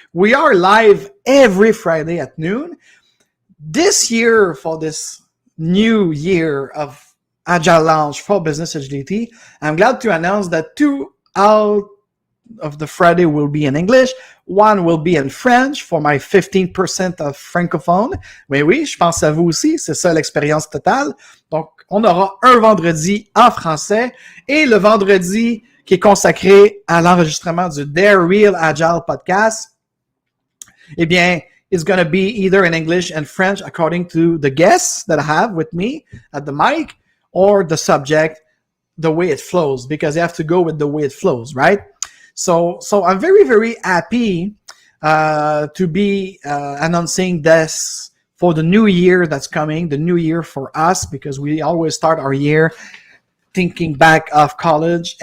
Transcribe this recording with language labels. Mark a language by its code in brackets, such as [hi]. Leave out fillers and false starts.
[en] We are live every Friday at noon. This year, for this new year of Agile Lounge for Business Agility, I'm glad to announce that 2 out of the Friday will be in English, 1 will be in French for my 15% of francophone. [fr] Mais oui, je pense à vous aussi, c'est ça l'expérience totale. Donc, on aura un vendredi en français et le vendredi qui est consacré à l'enregistrement du Their Real Agile podcast. Eh bien, [en] it's going to be either in English and French according to the guests that I have with me at the mic or the subject, the way it flows, because you have to go with the way it flows, right? So I'm very, very happy to be announcing this for the new year that's coming, the new year for us, because we always start our year thinking back of college.